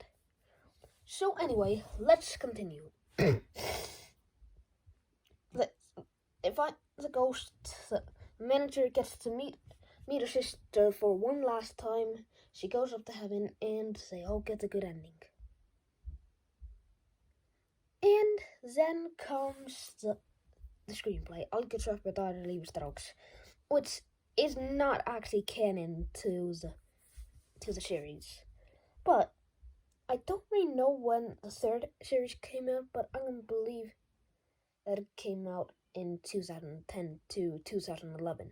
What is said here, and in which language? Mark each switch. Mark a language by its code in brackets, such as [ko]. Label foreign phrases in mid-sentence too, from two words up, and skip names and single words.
[en] So anyway, let's continue. The ghost, the manager gets to meet her sister for one last time. She goes up to heaven, and they all get a good ending. And then comes the screenplay, Algjör sveppi og dagar lífsdrágs, which is not actually canon to the series. But I don't really know when the third series came out, but I'm going to believe that it came out in 2010 to 2011.